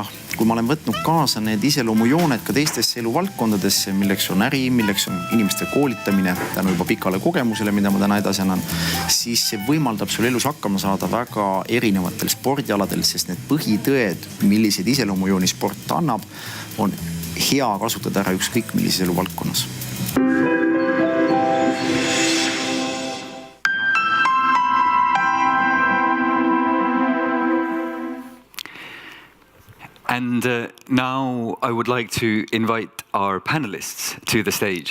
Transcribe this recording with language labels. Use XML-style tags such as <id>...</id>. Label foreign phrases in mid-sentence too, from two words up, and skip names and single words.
<et>Ja kui ma olen võtnud kaasa need iseloomujooned ka teistesse eluvaldkondadesse, milleks on äri, milleks on inimeste koolitamine tänu juba pikale kogemusele, mida ma täna edasi annan, siis see võimaldab sul elus hakkama saada väga erinevatel spordialadel, sest need põhitõed, milliseid iseloomujooni sport annab, on hea kasutada ära ükskõik millises eluvaldkonnas.</et> <en>And now I would like to invite our panelists to the stage.</en>